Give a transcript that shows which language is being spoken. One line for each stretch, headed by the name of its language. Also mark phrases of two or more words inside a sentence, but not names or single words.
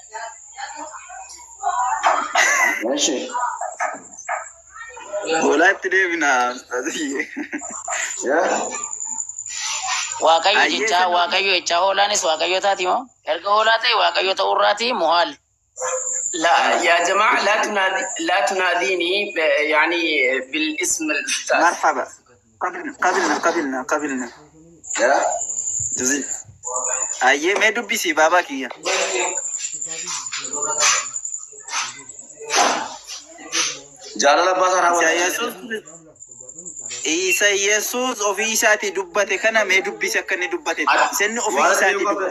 Oromo: Eeshi. Hoolaatti deebinaa. Waaqayyo jecha hoolaanis waaqayyo taati moo? Erga hoolaa ta'e waaqayyo ta'urraati muhaal.
Arabic: لا يا جماعة لا تناديني يعني بالاسم الأستاذ. مرحبا. قبلنا. Ya. جزيل.
Oromo: Ayyee mee dubbisi baabaa kiyya. Jaalala abbaa isaa raawwata. Isa Yesuus ofii isaatii dubbate kana mee dubbisi akka inni dubbate. Isinni ofii isaatii dubbate.